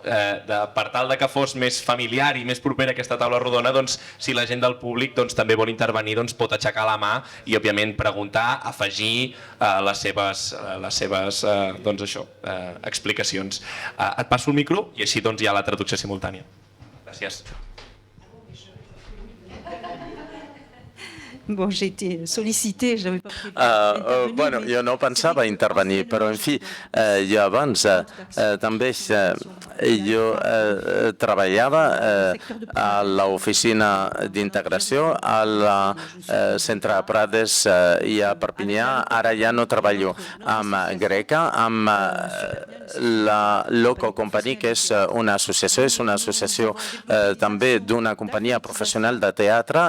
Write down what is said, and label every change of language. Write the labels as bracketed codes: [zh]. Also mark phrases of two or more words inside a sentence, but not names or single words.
[ca] Per tal que fos més familiar i més propera aquesta taula rodona, si la gent del públic també vol intervenir, pot aixecar la mà i, òbviament, preguntar, afegir les seves explicacions. Et passo el micro i així hi ha la traducció simultània. Gràcies. [fr] Bon, j'ai été sollicitée, j'avais pas prévu. [ca] Bueno, jo no pensava intervenir, però, en fi, jo abans també jo treballava a l'oficina d'integració al centre de Prades i a Perpinyà. Ara ja no treballo amb Greca, amb la Loco Company, que és una associació també d'una companyia professional de teatre.